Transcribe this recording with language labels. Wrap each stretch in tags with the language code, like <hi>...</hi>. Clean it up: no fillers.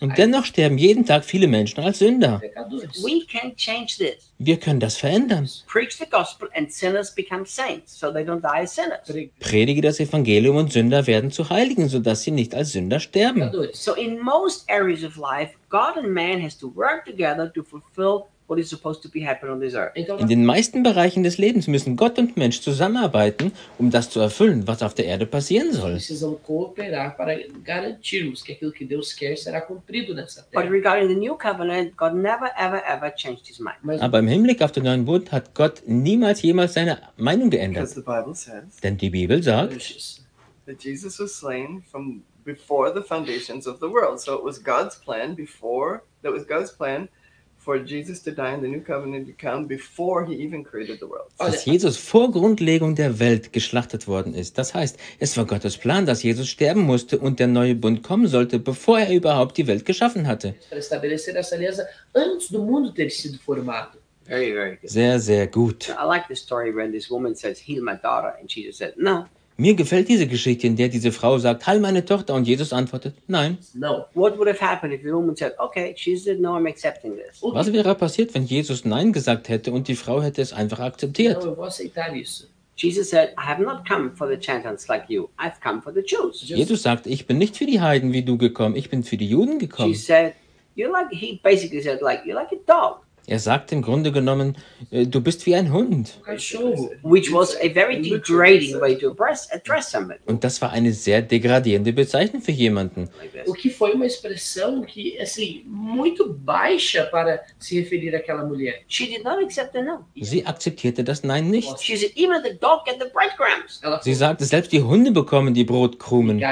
<de>Und dennoch sterben jeden Tag viele Menschen als Sünder.</de> <en>We can change this.</en> <de>Wir können das verändern.</de> <en>Preach the gospel and sinners become saints, so they don't die as sinners.</en> <de>Predige das Evangelium und Sünder werden zu Heiligen, sodass sie nicht als Sünder sterben.</de> <en>So in most areas of life, God and man has to work together to fulfill what is supposed to be happening on this earth.</en> <de>In den meisten Bereichen des Lebens müssen Gott und Mensch zusammenarbeiten, um das zu erfüllen, was auf der Erde passieren soll.</de> <pt>Precisamos cooperar para garantirmos que aquilo que Deus quer será cumprido nessa terra.</pt> <en>But regarding the new covenant, God never, ever, ever changed his mind.</en> <de>Aber im Hinblick auf den neuen Bund hat Gott niemals jemals seine Meinung geändert.</de> <en>Because the Bible says,</en> <de>denn die Bibel sagt,</de> <en>that Jesus was slain from before the foundations of the world. So it was God's plan before, that was God's plan for Jesus to die in the new covenant to come before he even created the world.</en> <de>Dass Jesus vor Grundlegung der Welt geschlachtet worden ist. Das heißt, es war Gottes Plan, dass Jesus sterben musste und der neue Bund kommen sollte, bevor er überhaupt die Welt geschaffen hatte.</de> <pt>Para estabelecer essa aliança antes do mundo ter sido formado.</pt> <en>Very, very good.</en> <de>Sehr, sehr gut.</de> <en>So I like the story when this woman says, heal my daughter, and Jesus said, no.</en> <de>Mir gefällt diese Geschichte, in der diese Frau sagt, heil meine Tochter, und Jesus antwortet, nein.</de> <en>No. What would have happened if the woman said, okay, she said, no, I'm accepting this. Okay.</en> <de>Was wäre passiert, wenn Jesus nein gesagt hätte und die Frau hätte es einfach akzeptiert?</de> <en>Jesus said, I have not come for the Gentiles like you. I've come for the Jews.</en> <de>Jesus sagte, ich bin nicht für die Heiden wie du gekommen, ich bin für die Juden gekommen.</de> <en>She said, you're like, he basically said, like, you're like a dog.</en> <de>Er sagt im Grunde genommen, du bist wie ein Hund.</de> <en>Which was a very degrading way to address somebody.</en> <de>Und das war eine sehr degradierende Bezeichnung für jemanden.</de> <pt>O que foi uma expressão que, assim, muito baixa para se referir àquela mulher.</pt> <en>She did not accept the no.</en> <de>Sie akzeptierte das Nein nicht.</de> <en>She said, even the dog get the breadcrumbs.</en> <de>Sie sagte, selbst die Hunde bekommen die Brotkrumen.</de>